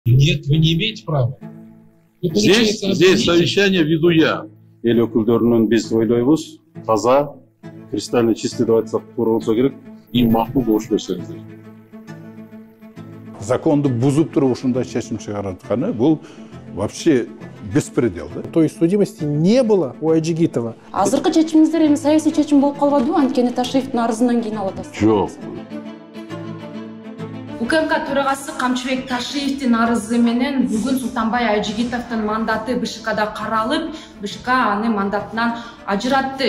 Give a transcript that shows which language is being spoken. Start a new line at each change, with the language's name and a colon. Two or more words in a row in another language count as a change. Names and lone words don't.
Russian: Нет, вы не имеете права. Здесь совещание веду я.
Kyrgyz: Эл өкүлдөрүнөн биз ойлойбуз, таза,
Russian: кристально чистый
Kyrgyz: деп айтсак туура болсо керек. И макул болуш берсеңиздер. Законду бузуп туруп ушундай чечим чыгаратканы бул
Russian: вообще беспредел,
Kyrgyz: да?
Russian: То есть судимости не было у Айжигитова.
Kyrgyz: Азыркы чечимиңиздер эми саясий чечим болуп калбадыбы? Анткени Ташиевдин арызынан кийин алып атасыз. Жок. УКМК төрагасы Камчыбек Ташиевдин арызы менен бүгүн Султанбай Айжигитовдун мандаты БШКда каралып, БШК аны мандатынан ажыратты.